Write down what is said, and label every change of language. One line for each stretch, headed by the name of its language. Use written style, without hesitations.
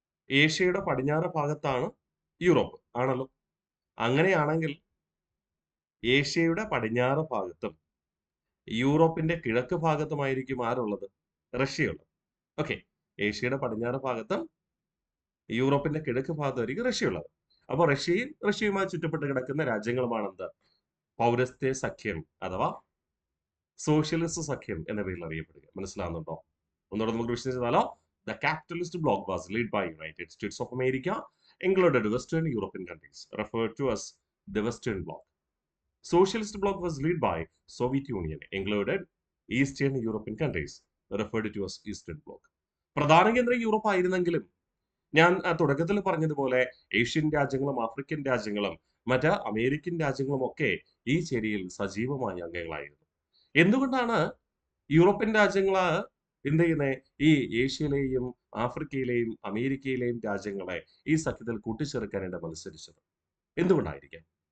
Malayalam: ഏഷ്യയുടെ പടിഞ്ഞാറ് ഭാഗത്താണ് യൂറോപ്പ് ആണല്ലോ. അങ്ങനെയാണെങ്കിൽ ഏഷ്യയുടെ പടിഞ്ഞാറ് ഭാഗത്തും യൂറോപ്പിന്റെ കിഴക്ക് ഭാഗത്തുമായിരിക്കും ആരുള്ളത്? റഷ്യയുള്ളത്. ഓക്കെ, ഏഷ്യയുടെ പടിഞ്ഞാറ് ഭാഗത്തും യൂറോപ്പിന്റെ കിഴക്ക് ഭാഗത്തായിരിക്കും റഷ്യയുള്ളത്. അപ്പോൾ റഷ്യയുമായി ചുറ്റപ്പെട്ട് കിടക്കുന്ന രാജ്യങ്ങളുമാണ് എന്ത്? പൗരസ്ത്യ സഖ്യം അഥവാ സോഷ്യലിസ്റ്റ് സഖ്യം എന്ന പേരിൽ അറിയപ്പെടുക. മനസ്സിലാവുന്നുണ്ടോ? ഒന്നുകൂടെ നമുക്ക് വിശദീകരിച്ചാലോ?
English: The capitalist bloc was led by United States of America, included Western European countries, referred to as the Western Bloc. Socialist bloc was led by Soviet Union, included Eastern European countries, referred to as Eastern Bloc.
Malayalam: പ്രധാന കേന്ദ്രം Europe ആയിരുന്നെങ്കിലും ഞാൻ തുടക്കത്തിൽ പറഞ്ഞതുപോലെ Asian രാജ്യങ്ങളും African രാജ്യങ്ങളും മറ്റ് American രാജ്യങ്ങളും ഒക്കെ ഈ ചേരിയിൽ സജീവമായ അംഗങ്ങളായിരുന്നു. എന്തുകൊണ്ടാണ് യൂറോപ്യൻ രാജ്യങ്ങൾ എന്ത് ചെയ്യുന്നത്? ഈ ഏഷ്യയിലെയും ആഫ്രിക്കയിലെയും അമേരിക്കയിലെയും രാജ്യങ്ങളെ ഈ സഖ്യത്തിൽ കൂട്ടിച്ചേർക്കാനായിട്ട് മത്സരിച്ചത്? എന്തുകൊണ്ടായിരിക്കാം?